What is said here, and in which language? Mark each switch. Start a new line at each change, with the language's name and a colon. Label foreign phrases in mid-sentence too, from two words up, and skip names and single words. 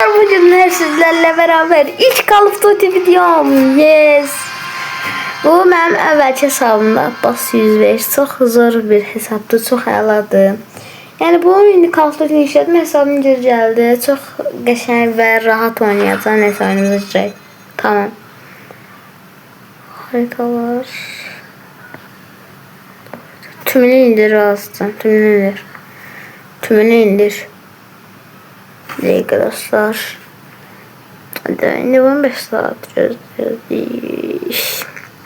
Turkish: Bugün sizlerle beraber ilk Call of Duty videom. Yes.
Azerbaijani: Bu mənim əvvəlki hesabımda Abbas 105. Çox zor bir hesabdır, çox əladır. Yəni bu indi Call of Duty işlədim, hesabım geri gəldi. Çox qəşəng və rahat oynayacağam. Nəsə oyunumuza girək.
Turkish: Tamam. Haritalar. Tümünü indir azdan. Tümünü indir. Bir dakika dostlar. Hadi yine 15 saat gözlüyoruz.